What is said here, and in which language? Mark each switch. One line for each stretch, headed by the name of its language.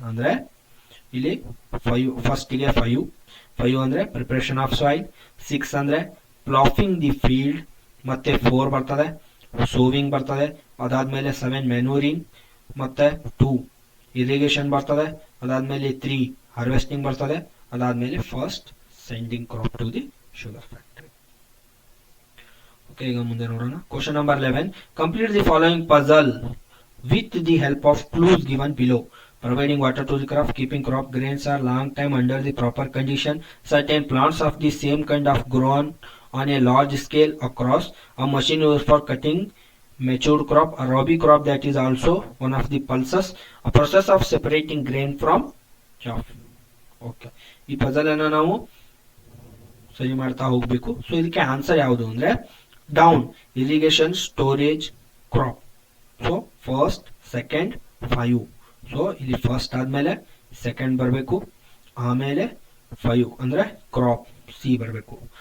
Kannada: ಅಂದ್ರೆ ಇಲ್ಲಿ 5 ಫಸ್ಟ್ ಗೆ 5 ಅಂದ್ರೆ ಪ್ರಿಪರೇಷನ್ ಆಫ್ ಸಾಯಿಲ್, 6 ಅಂದ್ರೆ ಪ್ಲಾಫಿಂಗ್ ದಿ ಫೀಲ್ಡ್, ಮತ್ತೆ 4 ಬರ್ತದೆ ಸೋವಿಂಗ್ ಬರ್ತದೆ, ಅದಾದ್ಮೇಲೆ 7 ಮ್ಯಾನ್ಯೂರಿಂಗ್, ಮತ್ತೆ 2 ಇರಿಗೇಷನ್ ಬರ್ತದೆ, ಅದಾದ್ಮೇಲೆ 3 ಹಾರ್ವೆಸ್ಟಿಂಗ್ ಬರ್ತದೆ, ಅದಾದ್ಮೇಲೆ
English: First sending crop to the sugar factory.
Kannada: Okay, ಈಗ ಮುಂದೆ ನೋಡೋಣ.
English: Question number 11, complete the following puzzle with the help of clues given below. Providing water to the crop, keeping crop grains are long time under the proper condition, certain plants of the same kind of grown on a large scale across, a machine used for cutting matured crop, a rabi crop that is also one of the pulses, a process of separating grain from chaff.
Kannada: Okay, ಈ puzzle ಅನ್ನು ನಾವು ಸರಿ ಮಾಡ್ತಾ ಹೋಗಬೇಕು. So ಇದಕ್ಕೆ answer ಯಾವುದು ಅಂದ್ರೆ down, irrigation, storage, crop. So first, second, 5. So ಇಲ್ಲಿ ಫಸ್ಟ್ ಆದ್ಮೇಲೆ ಸೆಕೆಂಡ್ ಬರಬೇಕು, ಆಮೇಲೆ 5 ಅಂದ್ರೆ ಕ್ರಾಪ್ ಸಿ ಬರಬೇಕು.